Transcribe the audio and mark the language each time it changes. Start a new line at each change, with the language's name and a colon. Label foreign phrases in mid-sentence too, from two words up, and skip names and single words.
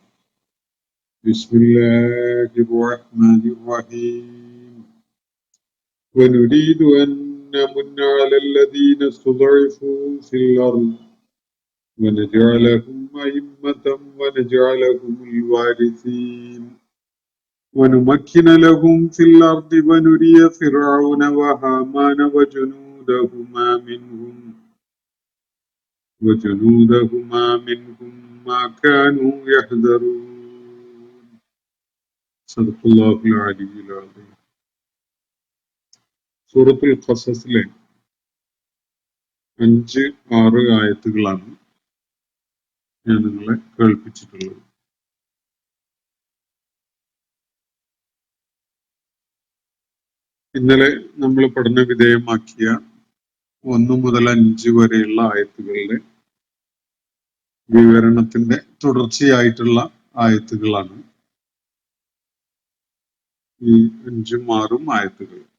Arabic: بسم الله الرحمن الرحيم. ونريد أن نمن على الذين استضعفوا في الأرض ونجعلهم أئمة ونجعلهم الوارثين ونمكن لهم في الأرض ونري فرعون وهامان وجنودهما منهم ما كانوا يحذرون. صدق الله العلي العظيم.
Malayalam: സൂറത്തുൽ ഖസസിലെ 5, 6 ആയത്തുകളാണ് ഞാൻ നിങ്ങളെ കേൾപ്പിച്ചിട്ടുള്ളത്. ഇന്നലെ നമ്മൾ പഠന വിധേയമാക്കിയ 1 മുതൽ 5 വരെയുള്ള ആയത്തുകളുടെ വിവരണത്തിന്റെ തുടർച്ചയായിട്ടുള്ള ആയത്തുകളാണ് ഈ 5ഉം 6ഉം ആയത്തുകൾ.